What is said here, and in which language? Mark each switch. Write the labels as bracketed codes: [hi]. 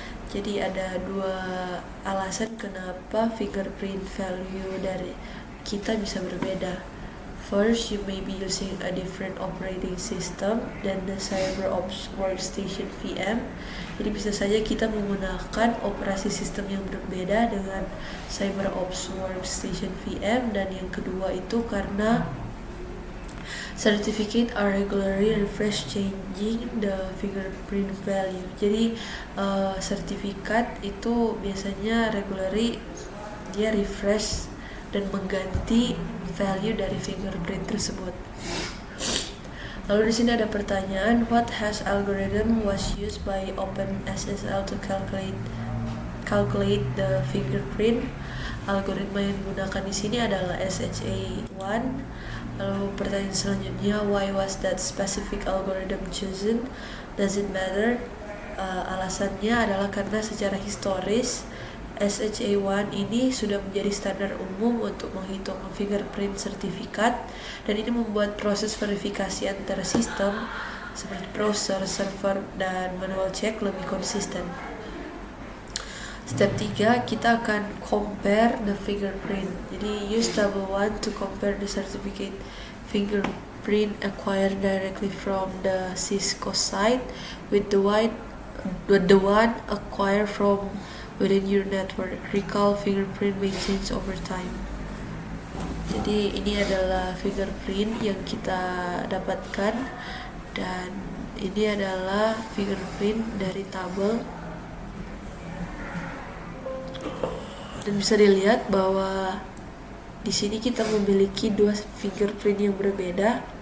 [id] Jadi ada dua alasan kenapa fingerprint value dari kita bisa berbeda. [en] First, you may be using a different operating system than the CyberOps Workstation VM. [id] Jadi bisa saja kita menggunakan operasi sistem yang berbeda dengan CyberOps Workstation VM. Dan yang kedua itu karena [en] certificate are regularly refresh changing the fingerprint value. [id] Jadi sertifikat itu biasanya regularly dia refresh dan mengganti value dari fingerprint tersebut. Lalu di sini ada pertanyaan, [en] what hash algorithm was used by OpenSSL to calculate the fingerprint? [id] Algoritma yang digunakan di sini adalah SHA1. Lalu pertanyaan selanjutnya, [en] why was that specific algorithm chosen? Does it matter? [id] Alasannya adalah karena secara historis SHA1 ini sudah menjadi standar umum untuk menghitung fingerprint sertifikat, dan ini membuat proses verifikasi antara sistem seperti browser, server, dan manual check lebih konsisten. [en] Step 3, [id] kita akan [en] compare the fingerprint. Jadi use table 1 to compare the certificate fingerprint acquired directly from the Cisco site with the one acquired from within your network. Recall fingerprint may change over time. [id] Jadi ini adalah fingerprint yang kita dapatkan, dan ini adalah fingerprint dari tabel, dan bisa dilihat bahwa di sini kita memiliki dua fingerprint yang berbeda.